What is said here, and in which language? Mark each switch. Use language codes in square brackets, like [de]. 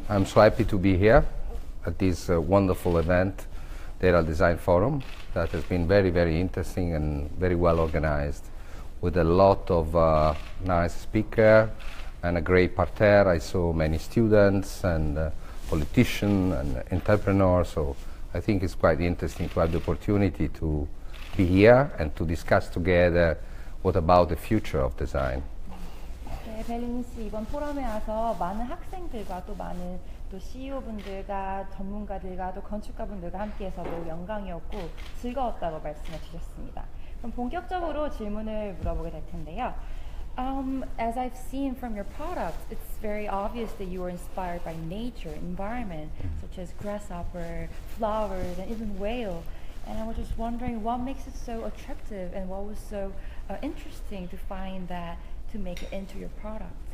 [en] I'm so happy to be here at this wonderful event, the Herald Design Forum, that has been very, very interesting and very well organized, with a lot of nice speakers and a great parterre. I saw many students and politicians and entrepreneurs, so I think it's quite interesting to have the opportunity to be here and to discuss together what about the future of design. [ko] 네, 벨리니 씨 이번 포럼에 와서 많은 학생들과 또 많은 또 CEO분들과 전문가들과 또 건축가분들과 함께해서 매우 영광이었고 즐거웠다고 말씀해 주셨습니다. 그럼 본격적으로 질문을 물어보게 될 텐데요. [en] As I've seen from your products, it's very obvious that you were inspired by nature, environment, such as grasshopper, flowers, and even whale. And I was just wondering what makes it so attractive and what was so interesting to find that to make it into your product.